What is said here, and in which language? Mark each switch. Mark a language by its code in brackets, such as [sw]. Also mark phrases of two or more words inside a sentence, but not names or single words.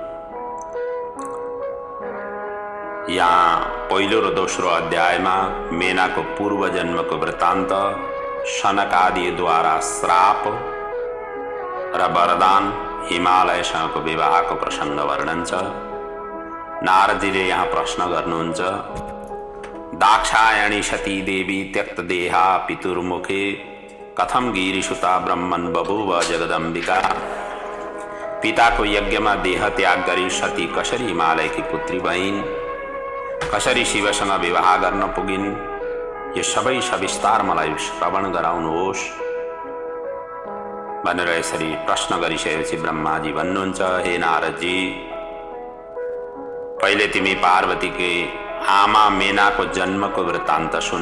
[ne] यहाँ पहिलो र दोस्रो अध्यायमा मेनाको पूर्व जन्मको वृत्तान्त, सनक आदिद्वारा श्राप र वरदान, हिमालयसँगको विवाहको प्रसङ्ग वर्णन छ। नारदजीले यहाँ प्रश्न गर्नुहुन्छ, [sa] दाक्षायणी सती देवी त्यक्त देहा पितुर्मुखे कथम गिरिसुता ब्रह्मन् बभूव जगदम्बिका। [ne] पिताको यज्ञमा देह त्याग गरी सती कसरी हिमालयकी पुत्री भइन्, कसरी शिवसँग विवाह गर्न पुगिन्, यो सबै सविस्तार मलाई श्रवण गराउनुहोस् भनेर यसरी प्रश्न गरिसकेपछि ब्रह्माजी भन्नुहुन्छ, हे नारदजी, पहिले तिमी पार्वतीकी आमा मेनाको जन्मको वृत्तान्त सुन।